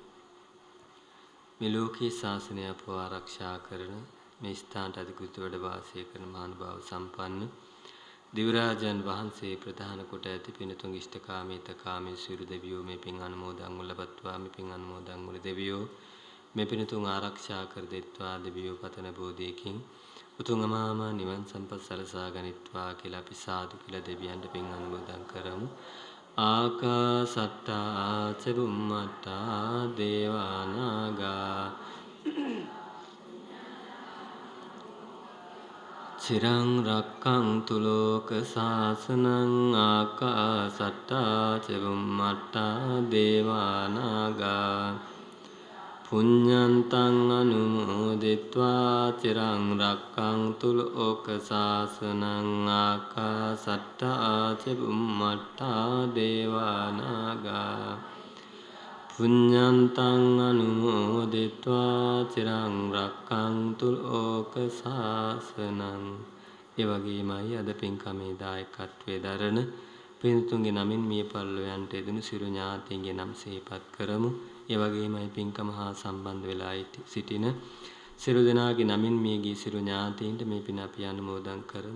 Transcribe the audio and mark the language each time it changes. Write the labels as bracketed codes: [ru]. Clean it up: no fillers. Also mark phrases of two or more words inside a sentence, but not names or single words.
[si] මෙලෝකී ශාසනය අප ආරක්ෂා කරන මේ ස්ථානට අධිකෘත වැඩ වාසය කරන මහානුභාව සම්පන්න දිව්‍යරාජන් වහන්සේ ප්‍රධාන කොට ඇති පිනතුන් ඉෂ්ඨකාමී තකාමී සියලු දෙවියෝ මේ පින් අනුමෝදන් වලපත්වා මේ පින් අනුමෝදන් වල දෙවියෝ මේ පිනතුන් ආරක්ෂා කර දෙත්වා දෙවියෝ පතන බෝධියකින් උතුම් අමාම නිවන් සම්පත් සලසා ගනිත්වා කියලා අපි සාදු කියලා දෙවියන්ට පින් අනුමෝදන් කරමු. [pi] ආකාසට්ටා ච බුම්මට්ටා දේවානාගා චිරං රක්ඛන්තු ලෝක සාසනං ආකාසට්ටා ච බුම්මට්ටා දේවානාගා පුඤ්ඤන්තං අනුමෝදිत्वा චිරං රක්ඛන්තු ලෝක සාසනං ආකාසට්ටා ච බුම්මට්ටා දේවානාගා පුඤ්ඤන්තං අනුමෝදිत्वा චිරං රක්ඛන්තු ලෝක සාසනං. [si] ඒ වගේමයි අද පින්කමේ දායකත්වයේ දරන පින්තුන්ගේ නමින් මිය පරලොවයන්ට යෙදුණු සිරු ඥාතීන්ගේ නම් සිහිපත් කරමු. ඒ වගේමයි පින්කම හා සම්බන්ධ වෙලා සිටින සිරු දෙනාගේ නමින් මියගිය සිරු ඥාතීන්ට මේ පින අපි අනුමෝදන් කරමු.